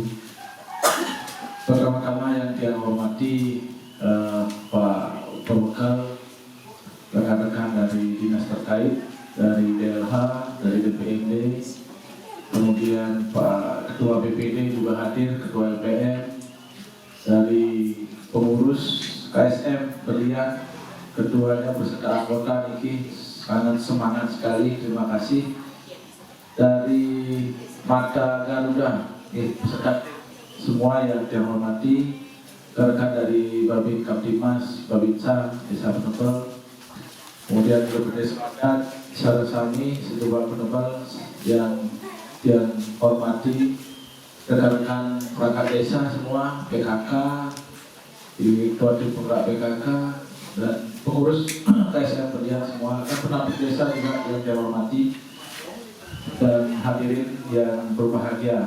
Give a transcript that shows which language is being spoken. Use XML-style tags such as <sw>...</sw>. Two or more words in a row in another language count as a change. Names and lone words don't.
<id>Pertama-tama yang saya hormati Pak Perbekal, rekan-rekan dari dinas terkait, dari DLH, dari DPRD, kemudian Pak Ketua BPD juga hadir, Ketua LPR, dari pengurus KSM Berlian, ketuanya beserta anggota Niki, sangat semangat sekali, terima kasih. Dari Mata Garuda, beserta semua yang saya hormati, rekan dari Babin Kamtimas, Babinsa, Desa Penebel, kemudian Gubernur Semangat, Sarasami, Situbang Penebel yang hormati, rekan-rekan perangkat desa semua, PKK, Ketua Penggerak PKK, dan pengurus KSM Berlian semua, dan penampil desa juga yang saya hormati, dan hadirin yang berbahagia.</id>